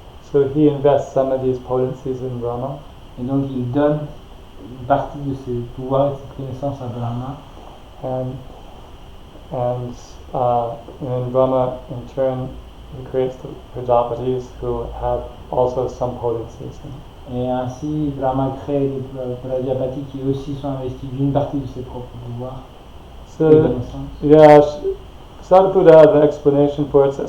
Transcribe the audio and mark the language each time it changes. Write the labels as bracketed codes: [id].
[en] So he invests some of these potencies in Brahma. [fr] Et donc il donne une partie de ses pouvoirs et de cette connaissance à Brahma. [en] And then Brahma in turn creates the Prajapatis who have also some potencies. [fr] Et ainsi Brahma crée les Prajapati qui aussi sont investis d'une partie de ses propres pouvoirs. [en] So yeah, Sadhbuddha has an explanation for it.